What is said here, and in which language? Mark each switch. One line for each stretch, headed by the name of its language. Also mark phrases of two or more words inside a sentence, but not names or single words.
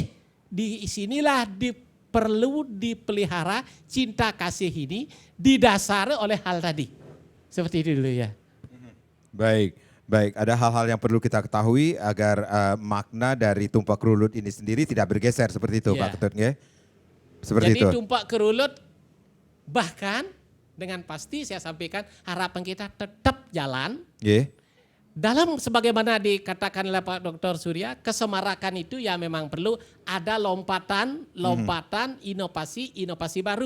Indonesian: Di sinilah perlu dipelihara cinta kasih ini didasari oleh hal tadi. Seperti itu dulu ya. Baik, baik. Ada hal-hal yang perlu kita ketahui agar makna dari tumpak rulut ini sendiri tidak bergeser seperti itu, Ya. Pak Ketut, nggih? Seperti Jadi itu. tumpak kerulut bahkan dengan pasti saya sampaikan harapan kita tetap jalan. Nggih. Dalam sebagaimana dikatakan oleh Pak Dr. Surya, kesemarakan itu ya memang perlu ada lompatan, inovasi baru.